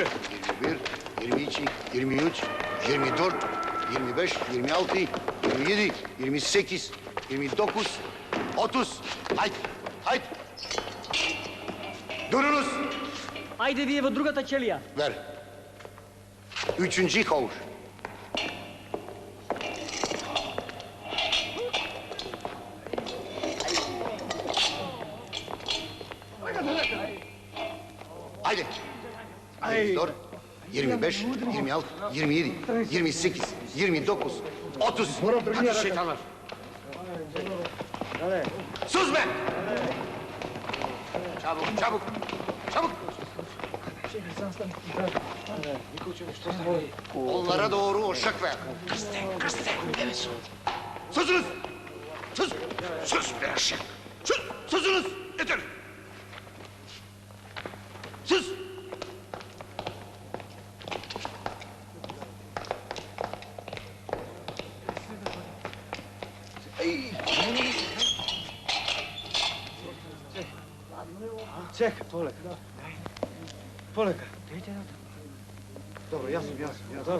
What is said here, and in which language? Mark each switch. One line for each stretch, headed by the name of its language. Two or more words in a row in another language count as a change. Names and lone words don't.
Turkish: 21, 22, 23, 24, 25, 26, 27, 28, 29, 30. Haydi, haydi. Durunuz.
Macedonian: Ajde вие во другата ćelija.
Turkish: Ver. Üçüncü havuç. Haydi. 24, 25, 26, 27, 28, 29, 30. Hadi şeytanlar. Sus be! Çabuk, çabuk, çabuk. Onlara doğru oşak ver. Kırsten, evet sus. Susunuz! Sus! Sus be aşağı! Sus! Susunuz! Yeter! Sus!
Macedonian: Čekaj, poleka. Poleka. Dobro, ja sam. Dobro.